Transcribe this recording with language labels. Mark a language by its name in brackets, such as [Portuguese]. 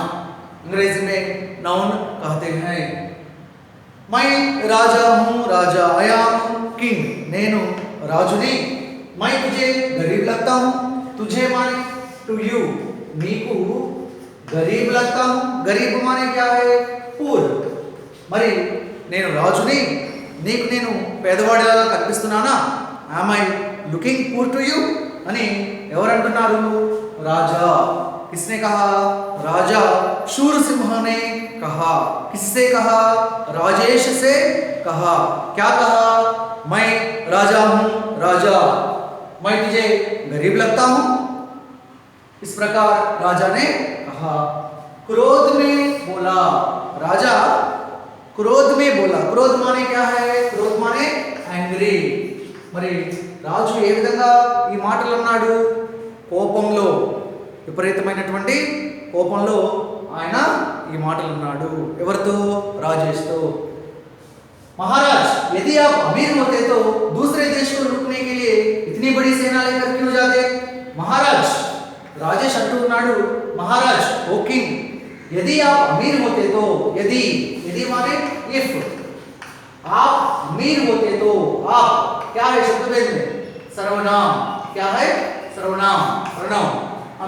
[Hindi] अंग्रेजी में नाउन कहते हैं। मैं राजा हूँ, राजा, [English] I am king, [Telugu] नेनु राजुनी। [Hindi] मैं तुझे गरीब लगता हूँ, तुझे माने [English] to you, [Telugu] नीकू [Hindi] गरीब लगता हूँ, गरीब माने क्या है, पूर। [Telugu] మరి నేను రాజుని, నీకు నేను పేదవాడిలాగా కనిపిస్తున్నానా, [English] am I looking poor to you [Telugu] అని ఎవరంటున్నారు, రాజా। [Hindi] किसने कहा, राजा शूरसिंह ने कहा। किससे कहा, राजेश से कहा। क्या कहा, मैं राजा हूँ, राजा, मैं तुझे गरीब लगता हूँ, इस प्रकार राजा ने कहा। क्रोध में बोला, राजा क्रोध में बोला। क्रोध माने क्या है, क्रोध माने యాంగ్రీ। [Telugu] మరి రాజు ఏ విధంగా ఈ మాటలు అన్నాడు, కోపంలో, విపరీతమైనటువంటి కోపంలో ఆయన ఈ మాటలు అన్నాడు। ఎవరితో, రాజేష్తో। [Hindi] महाराज यदि आप अमीर होते तो दूसरे देश को लूटने के लिए इतनी बड़ी सेना लेकर क्यों जाते। महाराज राजेश [Telugu] अंटू उन्नाडु, [Hindi] महाराज [English] O king, [Hindi] यदि आप अमीर होते तो, यदि, यदि माने इफ, आप अमीर होते तो, आप क्या है शब्दभेद में, सर्वनाम, क्या है, सर्वनाम, प्रोनाउन।